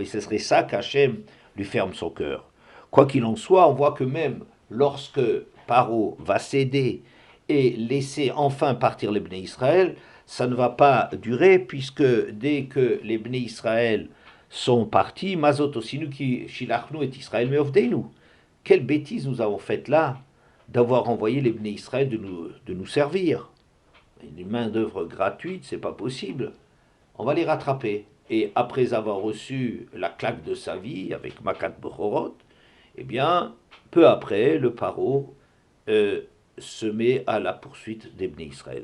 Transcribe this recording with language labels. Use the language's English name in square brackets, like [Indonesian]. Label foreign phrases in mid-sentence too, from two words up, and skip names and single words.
[French] Et ce serait ça qu'Hachem lui ferme son cœur. Quoi qu'il en soit, on voit que même lorsque Paro va céder et laisser enfin partir les Bnei Israël, ça ne va pas durer, puisque dès que les Bnei Israël sont partis, [Hebrew] מה זאת עשינו כי שלחנו את ישראל מעבדנו. [French] Quelle bêtise nous avons faite là, d'avoir envoyé les Bnei Israël de nous servir. Une main-d'œuvre gratuite, c'est pas possible. On va les rattraper. Et après avoir reçu la claque de sa vie avec Makat Bechorot, eh bien, peu après, le paro se met à la poursuite des Bnei Israël.